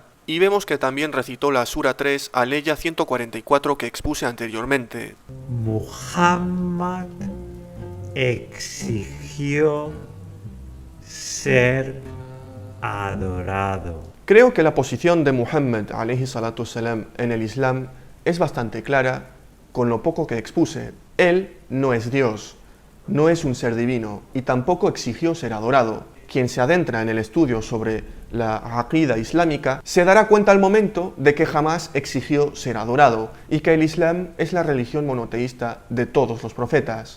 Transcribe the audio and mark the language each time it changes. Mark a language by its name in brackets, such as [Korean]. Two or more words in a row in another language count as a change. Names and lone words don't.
[Spanish] Y vemos que también recitó la Sura 3, aleya 144 que expuse anteriormente. Muhammad exigió ser adorado. Creo que la posición de Muhammad [Arabic] عليه الصلاة والسلام [Spanish] en el Islam es bastante clara con lo poco que expuse. Él no es Dios, no es un ser divino y tampoco exigió ser adorado. Quien se adentra en el estudio sobre la aqida islámica se dará cuenta al momento de que jamás exigió ser adorado y que el Islam es la religión monoteísta de todos los profetas.